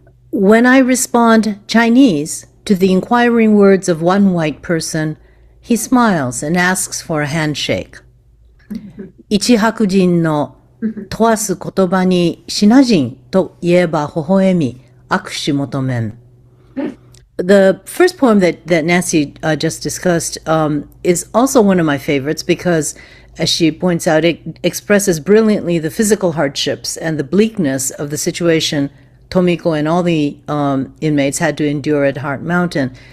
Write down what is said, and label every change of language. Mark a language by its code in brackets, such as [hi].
[en] When I respond Chinese to the inquiring words of one white person, he smiles and asks for a handshake. [ja] 一白人の問わす言葉にシナ人と言えば微笑み握手求めん. [en] The first poem that Nancy just discussed is also one of my favorites because, as she points out, it expresses brilliantly the physical hardships and the bleakness of the situation Tomiko and all the inmates had to endure at Heart Mountain.